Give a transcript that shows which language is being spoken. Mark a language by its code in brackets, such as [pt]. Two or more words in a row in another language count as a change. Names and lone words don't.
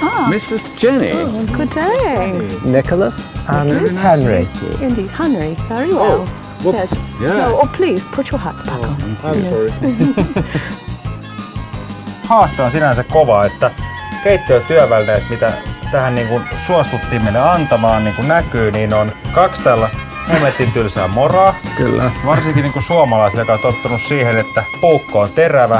[en] Mrs. Jenny. Oh, good day. Nicholas and Henry. Indeed, Henry. Very well. whoops. Yes. Yeah. No, oh, please put your hats back on. I'm sorry. [fi] Haaste on sinänsä kova, että keittiötyövälineet, mitä tähän niin kuin suostuttiin meille antamaan, niin kuin näkyy, niin on 2 tällaista hemmetin tylsää moraa. Kyllä. Varsinkin niin kuin suomalaisille, joka on tottunut siihen, että puukko on terävä.